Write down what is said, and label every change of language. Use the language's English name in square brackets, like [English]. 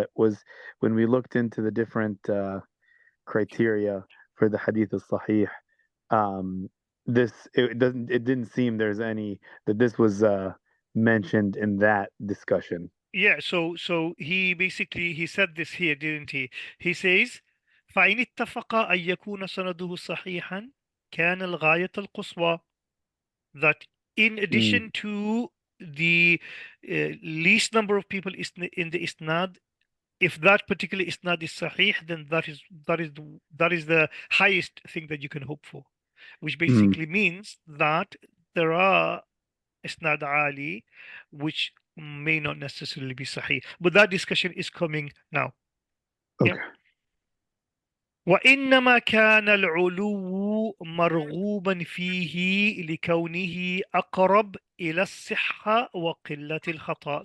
[English] But when we looked into the different criteria for the Hadith al-Sahih, it didn't seem there's any that this was mentioned in that discussion. Yeah, so he said this here, didn't he? He says, [Arabic] فإن اتفق أن يكون سنده صحيحا كان الغاية القصوى. [English] That in addition to the least number of people in the isnad, if that particular isnad is sahih, then that is the highest thing that you can hope for, which basically means that there are isnad ali which may not necessarily be sahih, but that discussion is coming now. Okay. Yeah. [Arabic] وإنما كان العلو مرغوبا فيه لكونه أقرب إلى الصحة وقلة الخطأ.